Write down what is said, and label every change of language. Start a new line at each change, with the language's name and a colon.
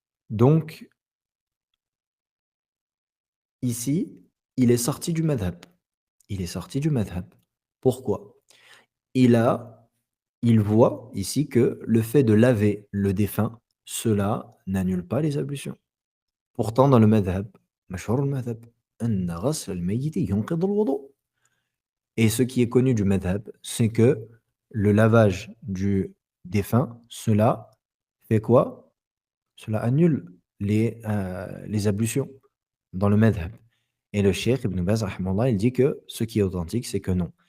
French: Donc ici, il est sorti du madhab. Il est sorti du madhab. Pourquoi? Il a il voit ici que le fait de laver le défunt, cela n'annule pas les ablutions. Pourtant dans le madhab,
Arabic: مشهور المذهب أن غسل الميت ينقض الوضوء.
French: Et ce qui est connu du madhab, c'est que le lavage du défunt, cela fait quoi? Cela annule les ablutions dans le madhab. Et le cheikh Ibn Baz, rahimahullah, il dit que ce qui est authentique, c'est que non.